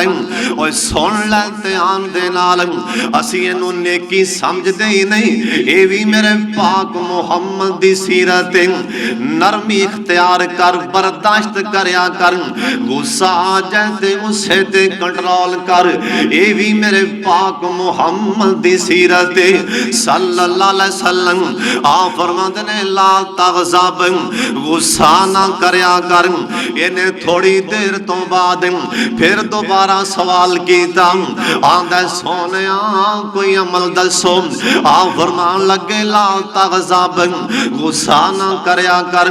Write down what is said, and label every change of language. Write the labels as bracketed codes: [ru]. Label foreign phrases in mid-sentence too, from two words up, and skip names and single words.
[pa] اوئے سن لے دھیان دے نال، اسی انوں نیکی سمجھدے ہی نہیں، یہ بھی میرے پاک محمد دی سیرت ہے. نرمی اختیار کر، برداشت کریا کر، غصہ آ جائے تے غصے تے کنٹرول کر، یہ بھی میرے پاک محمد دی سیرت ہے [ar] صلى الله عليه وسلم. [pa] آ فرماتے نے [ar] لا تغضب, [pa] غصہ نا کریا کر. انہیں تھوڑی دیر تو بعد پھر دوبارہ سوال کیا، آندا سونیا کوئی عمل دسو. آ فرمان لگے [ar] لا تغضب, [pa] غصہ نا کریا کر.